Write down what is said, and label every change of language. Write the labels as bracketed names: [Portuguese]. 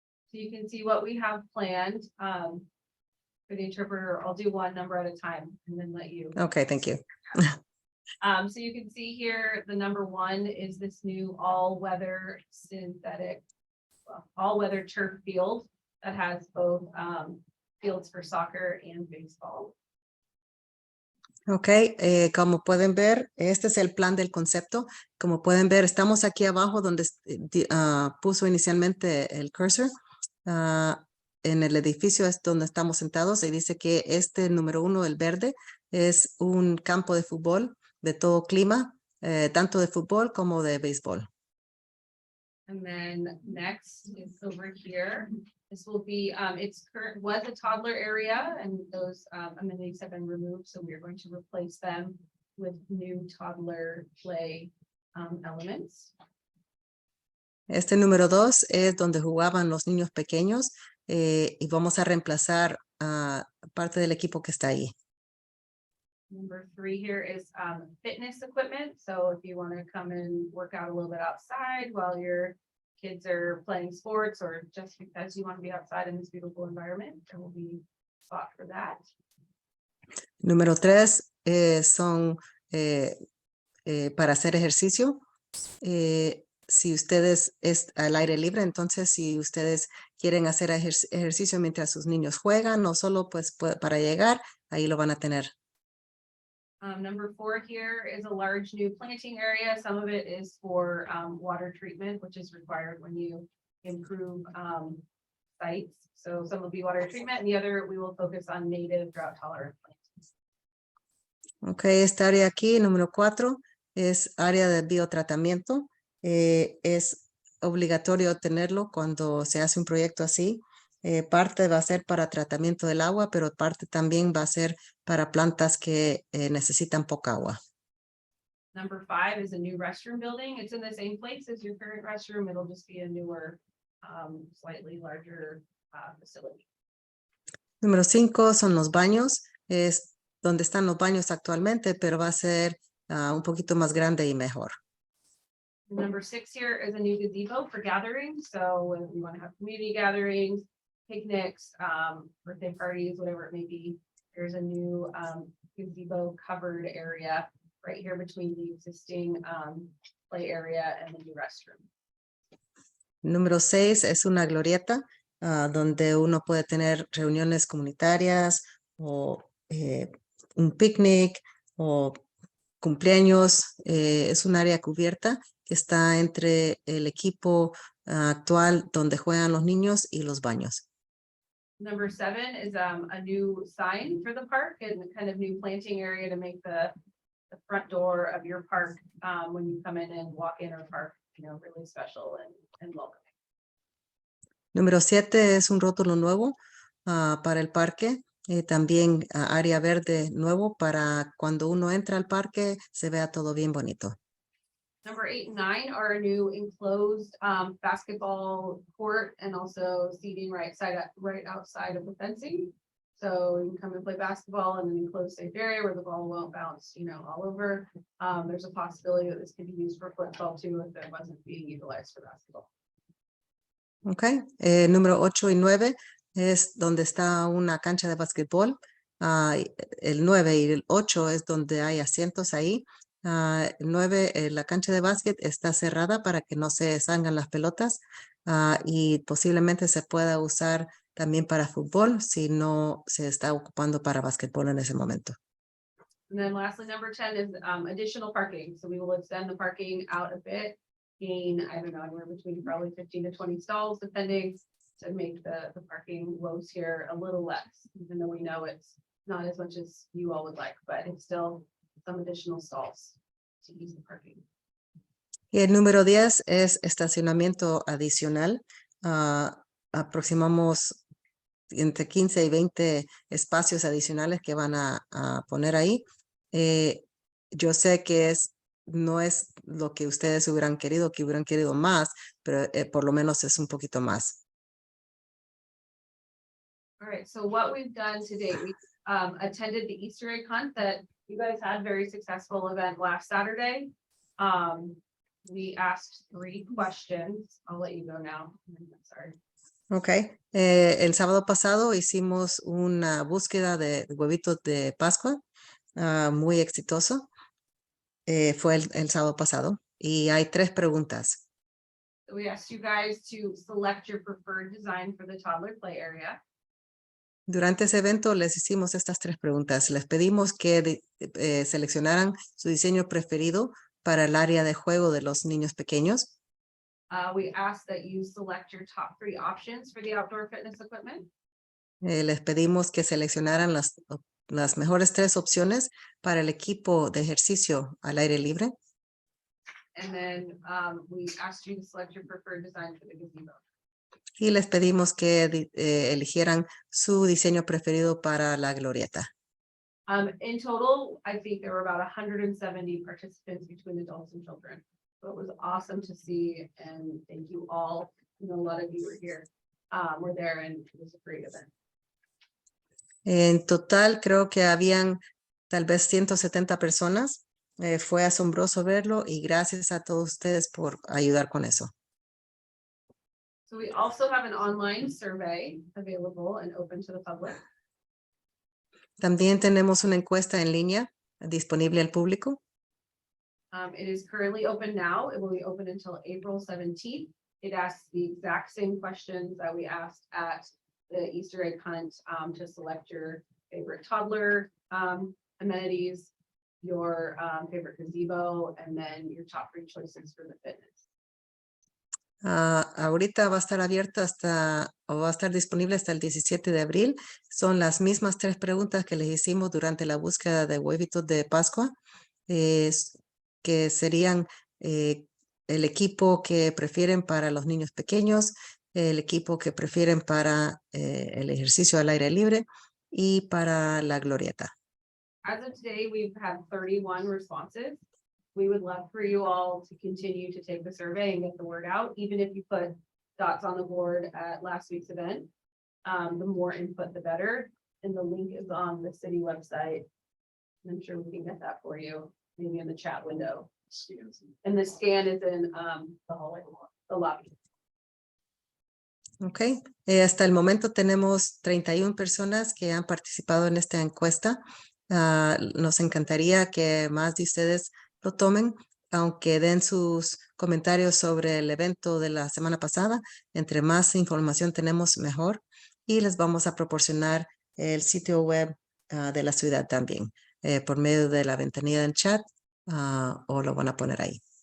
[English] So you can see what we have planned. For the interpreter, I'll do one number at a time and then let you. Okay, thank you. So you can see here, the number 1 is this new all-weather synthetic, all-weather turf field that has both fields for soccer and baseball. [Spanish] Ok, como pueden ver, este es el plan del concepto. Como pueden ver, estamos aquí abajo donde puso inicialmente el cursor. En el edificio es donde estamos sentados y dice que este número 1, el verde, es un campo de fútbol de todo clima, tanto de fútbol como de béisbol. [English] And then next is over here. This will be, was a toddler area and those amenities have been removed. So we are going to replace them with new toddler play elements. [Spanish] Este número 2 es donde jugaban los niños pequeños y vamos a reemplazar parte del equipo que está ahí. [English] Number 3 here is fitness equipment. So if you want to come and work out a little bit outside while your kids are playing sports or just because you want to be outside in this beautiful environment, there will be a spot for that. [Spanish] Número 3 son para hacer ejercicio. Si ustedes es al aire libre, entonces si ustedes quieren hacer ejercicio mientras sus niños juegan, no solo pues para llegar, ahí lo van a tener. [English] Number 4 here is a large new planting area. Some of it is for water treatment, which is required when you improve sites. So some will be water treatment and the other we will focus on native drought tolerant plants. [Spanish] Ok, esta área aquí, número 4, es área de biotratamiento. Es obligatorio tenerlo cuando se hace un proyecto así. Parte va a ser para tratamiento del agua, pero parte también va a ser para plantas que necesitan poca agua. [English] Number 5 is a new restroom building. It's in the same place as your current restroom. It'll just be a newer, slightly larger facility. [Spanish] Número 5 son los baños. donde están los baños actualmente, pero va a ser un poquito más grande y mejor. [English] Number 6 here is a new gazebo for gatherings. So when we want to have community gatherings, picnics, birthday parties, whatever it may be, there's a new gazebo covered area right here between the existing play area and the new restroom. [Spanish] Número 6 es una glorieta donde uno puede tener reuniones comunitarias o un picnic o cumpleaños. Es un área cubierta que está entre el equipo actual donde juegan los niños y los baños. [English] Number 7 is a new sign for the park and kind of new planting area to make the front door of your park when you come in and walk in our park, really special and welcoming. [Spanish] Número 7 es un rótulo nuevo para el parque. También área verde nuevo para cuando uno entra al parque se vea todo bien bonito. [English] Number 8 and 9 are a new enclosed basketball court and also seating right outside of the fencing. So you can come and play basketball in an enclosed safe area where the ball won't bounce, all over. There's a possibility that this could be used for football too if it wasn't being utilized for basketball. Okay. [Spanish] Número 8 y 9 es donde está una cancha de basquetbol. El 9 y el 8 es donde hay asientos ahí. El 9, la cancha de básquet está cerrada para que no se salgan las pelotas y posiblemente se pueda usar también para fútbol si no se está ocupando para basquetbol en ese momento. [English] And then lastly, number 10 is additional parking. So we will extend the parking out a bit, gain, I don't know, anywhere between probably 15 to 20 stalls, depending, to make the parking loads here a little less, even though we know it's not as much as you all would like, but it's still some additional stalls to use the parking. [Spanish] Y el número 10 es estacionamiento adicional. Aproximamos entre 15 y 20 espacios adicionales que van a poner ahí. Yo sé que no es lo que ustedes hubieran querido más, pero por lo menos es un poquito más. [English] All right, so what we've done today, we attended the Easter egg hunt that you guys had, very successful event last Saturday. We asked 3 questions. I'll let you go now. Sorry. Ok. [Spanish] El sábado pasado hicimos una búsqueda de huevitos de Pascua muy exitoso. Fue el sábado pasado y hay 3 preguntas. [English] So we asked you guys to select your preferred design for the toddler play area. [Spanish] Durante ese evento les hicimos estas 3 preguntas. Les pedimos que seleccionaran su diseño preferido para el área de juego de los niños pequeños. [English] We asked that you select your top 3 options for the outdoor fitness equipment. [Spanish] Les pedimos que seleccionaran las mejores 3 opciones para el equipo de ejercicio al aire libre. [English] And then we asked you to select your preferred design for the gazebo. [Spanish] Y les pedimos que eligieran su diseño preferido para la glorieta. [English] In total, I think there were about 170 participants between adults and children. So it was awesome to see, and thank you all. I know a lot of you were here, were there, and it was a great event. [Spanish] En total creo que habían tal vez 170 personas. Fue asombroso verlo y gracias a todos ustedes por ayudar con eso. [English] So we also have an online survey available and open to the public. [Spanish] También tenemos una encuesta en línea disponible al público. [English] It is currently open now. It will be open until April 17th. It asks the exact same questions that we asked at the Easter egg hunt to select your favorite toddler amenities, your favorite gazebo, and then your top 3 choices for the fitness. [Spanish] Ahorita va a estar abierto va a estar disponible hasta el 17 de abril. Son las mismas 3 preguntas que les hicimos durante la búsqueda de huevitos de Pascua, que serían el equipo que prefieren para los niños pequeños, el equipo que prefieren para el ejercicio al aire libre y para la glorieta. [English] As of today, we've had 31 responses. We would love for you all to continue to take the survey and get the word out, even if you put dots on the board at last week's event. The more input, the better. And the link is on the city website I'm sure we can get that for you, maybe in the chat window. And the scan is in the hallway, the lobby. [Spanish] Ok, hasta el momento tenemos 31 personas que han participado en esta encuesta. Nos encantaría que más de ustedes lo tomen, aunque den sus comentarios sobre el evento de la semana pasada. Entre más información tenemos, mejor. Y les vamos a proporcionar el sitio web de la ciudad también, por medio de la ventanilla del chat, o lo van a poner ahí.